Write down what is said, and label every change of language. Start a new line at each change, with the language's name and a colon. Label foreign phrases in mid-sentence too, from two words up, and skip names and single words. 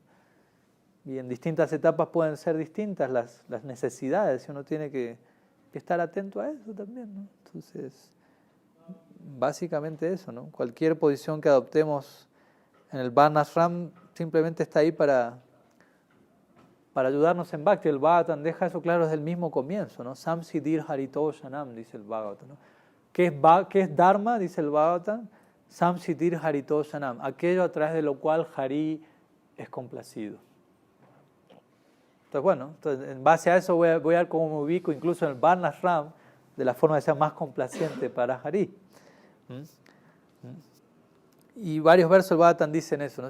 Spanish: Y en distintas etapas pueden ser distintas las necesidades, y uno tiene que estar atento a eso también, ¿no? Entonces, básicamente eso, ¿no? Cualquier posición que adoptemos en el Varnashram simplemente está ahí para ayudarnos en Bhakti. El Bhagavatam deja eso claro desde el mismo comienzo, ¿no?
Sanskrit: संसिद्धिर् हरितो षणम्,
Spanish: dice el Bhagavatam, ¿no? ¿Qué es Dharma? Dice el Bhagavatam.
Sanskrit: संसिद्धिर् हरितो षणम्,
Spanish: aquello a través de lo cual Hari es complacido. Entonces, bueno, en base a eso voy a ver cómo me ubico incluso en el Varnashram de la forma que sea más complaciente para Hari. Y varios versos del Bhagavatam dicen eso, ¿no?